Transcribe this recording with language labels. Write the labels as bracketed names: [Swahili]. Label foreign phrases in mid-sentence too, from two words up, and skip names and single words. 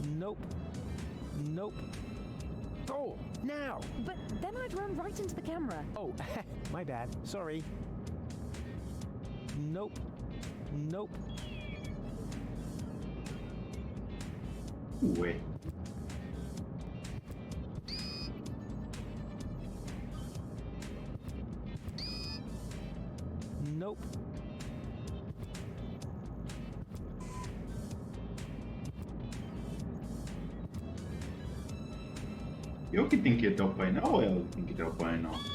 [English] Nope. Nope. Go! Now! But then I'd run right into the camera. Oh, my bad. Sorry. Nope. Nope. [Portuguese] Ué. [English] Nope. [Portuguese] Eu que tenho que ir até o painel ou ela que tem que ir até o painel?